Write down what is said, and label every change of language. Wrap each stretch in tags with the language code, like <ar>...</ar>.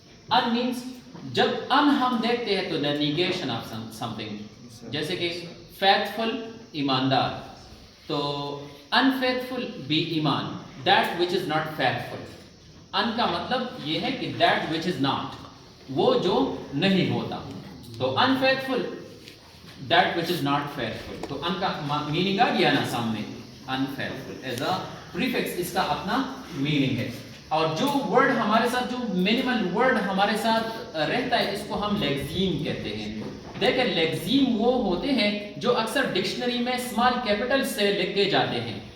<en>un means</en> <ur>جب</ur> <en>un</en> <ur>ہم دیکھتے ہیں تو</ur> <en>The negation of something.</en> <ur>جیسے کہ فیتھفل ایماندار, تو انفیتھفل بی ایمان,</ur> <en>That which is not faithful.</en> <ur>ان کا مطلب یہ ہے کہ</ur> <en>that which is not,</en> <ur>وہ جو نہیں ہوتا.</ur> <en>تو unfaithful that which is not faithful.</en> <ur>تو ان کا میننگ آ گیا نا سامنے,</ur> <en>unfaithful is a prefix</en> <ur>اس کا اپنا میننگ ہے. اور جو ورڈ ہمارے ساتھ, جو منیمل ورڈ ہمارے ساتھ رہتا ہے اس کو ہم لیگزیم کہتے ہیں. دیکھیں لیگزیم وہ ہوتے ہیں جو اکثر ڈکشنری میں اسمال کیپٹل سے لکھے جاتے ہیں.</ur>